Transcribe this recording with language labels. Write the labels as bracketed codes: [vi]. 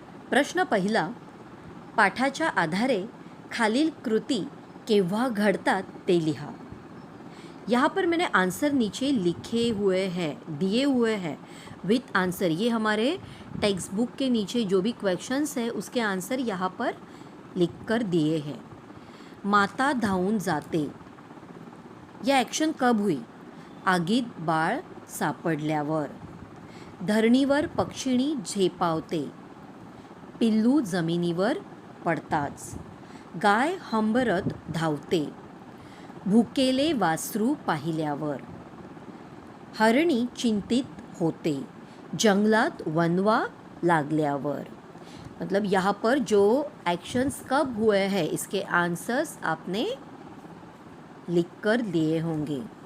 [mr] प्रश्न पहिला, पाठाच्या आधारे खालील कृती केव्हा घडतात ते लिहा। [hi] यहाँ पर मैंने आंसर नीचे लिखे हुए हैं, दिए हुए हैं विथ आंसर। ये हमारे टेक्स्ट बुक के नीचे जो भी क्वेश्चंस है उसके आंसर यहाँ पर लिख कर दिए हैं। [mr] माता धावून जाते, [hi] यह ॲक्शन कब हुई? [mr] आगीत बाळ सापडल्यावर। धरणीवर पक्षिणी झेपावते, पिल्लू जमिनीवर पडताच। गाय हंबरत धावते, भुकेले वासरू पाहिल्यावर। हरणी चिंतित होते, जंगलात वनवा लागल्यावर। [hi] मतलब यहाँ पर जो एक्शंस कब हुए हैं इसके आंसर्स आपने लिख कर दिए होंगे।